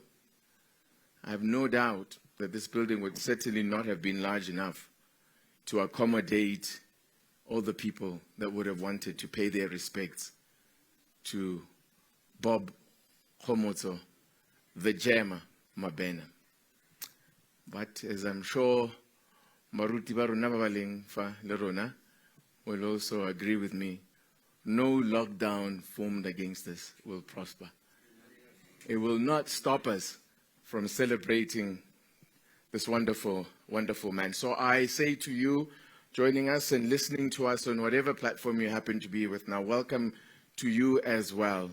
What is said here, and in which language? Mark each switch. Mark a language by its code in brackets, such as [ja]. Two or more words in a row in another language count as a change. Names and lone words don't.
[en] I have no doubt that this building would certainly not have been large enough to accommodate all the people that would have wanted to pay their respects to Bob Mabena, the Gemma Mabena. But as I'm sure [tn] Maruti ba rona ba baleng fa le rona [en] will also agree with me, no lockdown formed against us will prosper. It will not stop us from celebrating this wonderful, wonderful man. So I say to you, joining us and listening to us on whatever platform you happen to be with now, welcome to you as well.